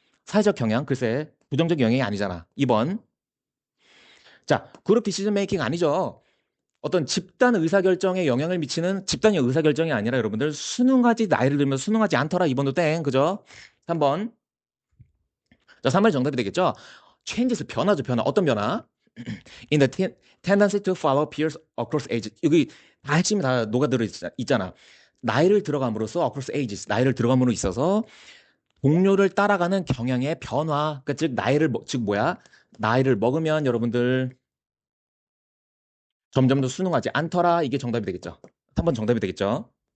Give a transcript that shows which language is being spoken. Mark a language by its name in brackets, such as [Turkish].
[Korean] 사회적 경향 글쎄 부정적 영향이 아니잖아. 2번. 자, 그룹 디시전 메이킹 아니죠. 어떤 집단 의사결정에 영향을 미치는 집단의 의사결정이 아니라 여러분들 나이를 들면서 순응하지 않더라. 2번도 땡. 그죠? 3번. 자, 3번이 정답이 되겠죠? changes 변화죠, 변화. 어떤 변화? [English] In the tendency to follow peers across ages. [Korean] 여기 다 핵심이 다 녹아들어 있잖아. 나이를 들어감으로써 [English] across ages. [Korean] 나이를 들어감으로 있어서 동료를 따라가는 경향의 변화. 그러니까 즉 뭐야? 나이를 먹으면 여러분들 점점 더 순응하지 않더라. 이게 정답이 되겠죠. 3번 정답이 되겠죠.